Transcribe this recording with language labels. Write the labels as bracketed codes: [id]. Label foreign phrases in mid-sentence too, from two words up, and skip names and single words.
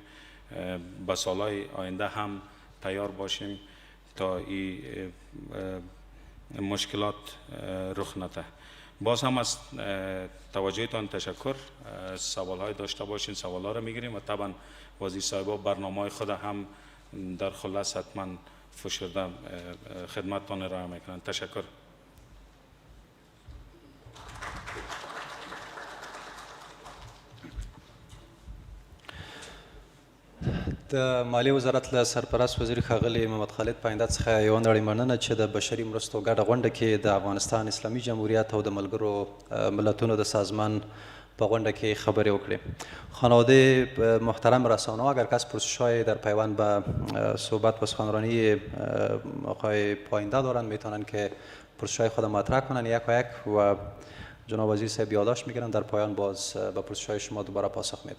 [fa] به سالهای آینده هم تیار باشیم تا این مشکلات رخ نده. باز هم از توجهتان تشکر. سوالهای داشته باشین سوالها رو میگیریم و طبعا وزیر صاحبا برنامه خود هم در خلاص حتما فشرده خدمتتان ارائه میکنن. تشکر. [ps] د مالیې وزارت له سرپرست وزیر ښاغلي محمد خالد پاینده څخه یوه نړۍ مننه چې د بشري مرستو ګډه غونډه کې د افغانستان اسلامي جمهوریت او د ملګرو ملتونو د سازمان په غونډه کې خبرې وکړې. [fa] خانواده محترم رسانه‌ها، اگر کس پرسش‌های در پیوند به صحبت و سخنرانی آقای پاینده دارند میتونن که پرسش‌های خود مطرح کنن یک و یک و جناب وزیر صاحب یادداشت میگیرن، در پایان باز به پرسش‌های شما دوباره پاسخ میدن.